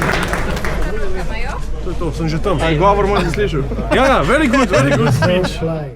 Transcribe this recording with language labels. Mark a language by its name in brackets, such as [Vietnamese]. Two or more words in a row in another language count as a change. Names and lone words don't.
[Croatian] To, sam že tam. Govor možda slišao. Ja, [English] very good speech.